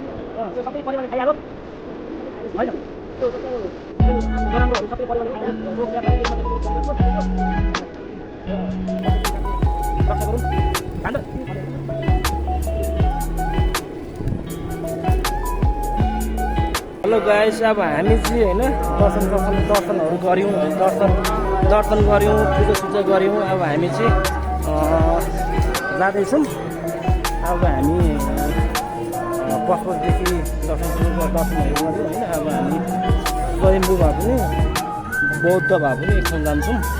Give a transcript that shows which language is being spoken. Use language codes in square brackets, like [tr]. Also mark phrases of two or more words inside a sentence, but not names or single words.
[id] Sampai pada orang kaya loh. Banyak. Orang baru sampai pada orang kaya. Kanda. [ne] हेलो गाइस अब हामी चाहिँ हैन दर्शनहरु गर्यौं दर्शन गर्यौं पूजा गर्यौं अब हामी चाहिँ जाँदै छौं अब हामी पशुदेखि दर्शनहरु गर्यौं हैन अब हामी स्वयम्भू भए पनि बौद्ध भए पनि एकछिन जान्छौं